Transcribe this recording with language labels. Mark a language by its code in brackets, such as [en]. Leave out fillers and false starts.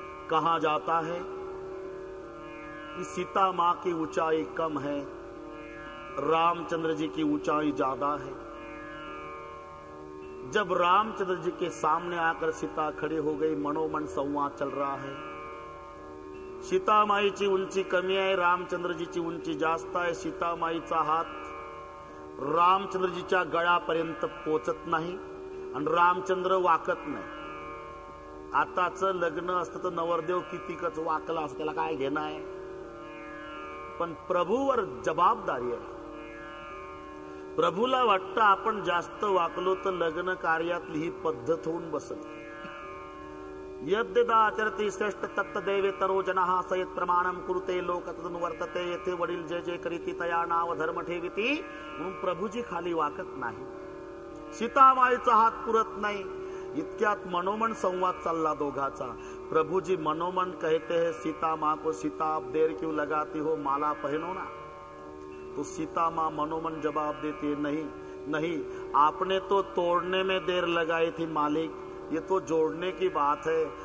[hi] कहा जाता है कि सीता मां की ऊंचाई कम है, रामचंद्र जी की ऊंचाई ज्यादा है। जब रामचंद्र जी के सामने आकर सीता खड़ी हो गई, मनोमन संवाद चल रहा है। [mr] सीता माईची उंची कमी आहे, रामचंद्रजीची उंची जास्त आहे। सीता माईचा हात रामचंद्रजीच्या गळ्यापर्यंत पोचत नाही आणि रामचंद्र वाकत नाही। आताच लग्न असतं तर नवरदेव कितीकच वाकला असतं, त्याला काय घेणं आहे। पण प्रभूवर जबाबदारी आहे। प्रभूला वाटतं आपण जास्त वाकलो तर लग्न कार्यातली ही पद्धत होऊन बसत। [sa] यद्यदा आचरती श्रेष्ठ तत्तदेवे तरो जनः सयत प्रमाणम कुरुते लोक तदनुवर्तते। [mr] येथे वडील जय जय करीती तया नाव धर्म ठेविती। म्हणून प्रभूजी खाली वाकत नाही, सीतामाईचा हात पुरत नाही। इतक्यात मनोमन संवाद चालला दोघाचा। [hi] प्रभुजी मनोमन कहते हैं, सीता माँ को सीता आप देर क्यों लगाती हो, माला पहनो ना। तो सीता माँ मनोमन जवाब देती है, नहीं नहीं, आपने तो तोड़ने में देर लगाई थी मालिक, ये तो जोड़ने की बात है।